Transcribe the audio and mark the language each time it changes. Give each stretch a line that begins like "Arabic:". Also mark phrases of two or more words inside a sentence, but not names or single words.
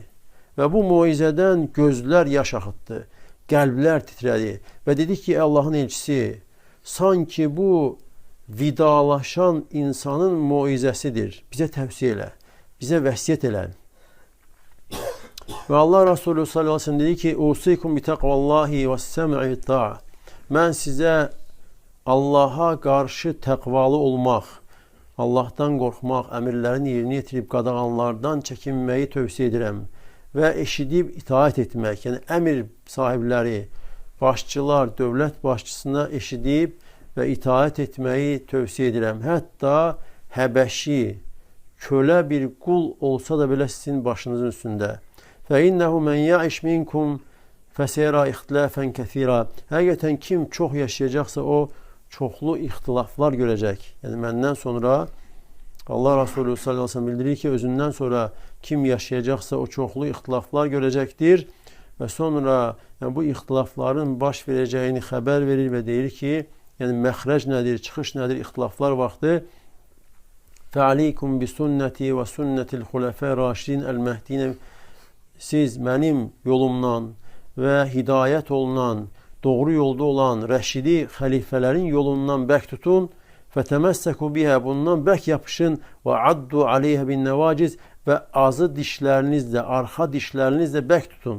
Turkish: Ve bu muizeden gözler yaş akıttı, kalpler titredi ve dedi ki Allah'ın elçisi, sanki bu vidalaşan insanın muizesidir. Bize tavsiye elə, bize vəsiyyət elə. Ve Allah Resulü
Arabic: صلى الله عليه و سلم
Turkish: dedi ki,
Arabic: "أوصيكم ب تقوى الله و السمع الطاعة."
Turkish: Ben size Allah'a karşı
Azerbaijani: təqvalı olmaq, Allah'tan qorxmaq, əmirlərini yerinə yetirib qadağanlardan çəkinməyi tövsiyə edirəm və eşidib itaat etmək, yəni əmir sahibləri, başçılar, dövlət başçısına eşidib və itaat etməyi tövsiyə edirəm. Hətta Həbəşi, kölə bir qul olsa da belə sizin başınızın üstündə.
Arabic: فَاِنَّهُ مَنْ يَعِشْ مِنْكُمْ فَسَيَرَا اِخْتِلَافًا كَثِيرًا.
Azerbaijani: Həqiqətən kim çox yaşayacaqsa o çoxlu ixtilaflar görəcək. Yəni məndən sonra Allah Resulü
Arabic: صلى الله عليه و سلم
Azerbaijani: bildirir ki özündən sonra kim yaşayacaqsa o çoxlu ixtilaflar görəcəkdir. Və sonra yəni bu ixtilafların baş verəcəyini xəbər verir və deyir ki, yəni məxrəc nədir, çıxış nədir ixtilaflar vaxtı.
Arabic: فَعَلَيْكُمْ بِسُنَّتِي وَسُنَّةِ الْخُلَفَاءِ الرَّاشِدِينَ الْمَهْدِينَ.
Azerbaijani: Siz mənim yolumdan və hidayət olunan, doğru yolda olan rəşidi xəlifələrin yolundan bərk tutun.
Arabic: فتمسكوا بها,
Azerbaijani: bundan bərk yapışın. Və
Arabic: عضوا عليها بال نواجذ,
Azerbaijani: və azı dişlərinizlə, arxa dişlərinizlə bərk tutun.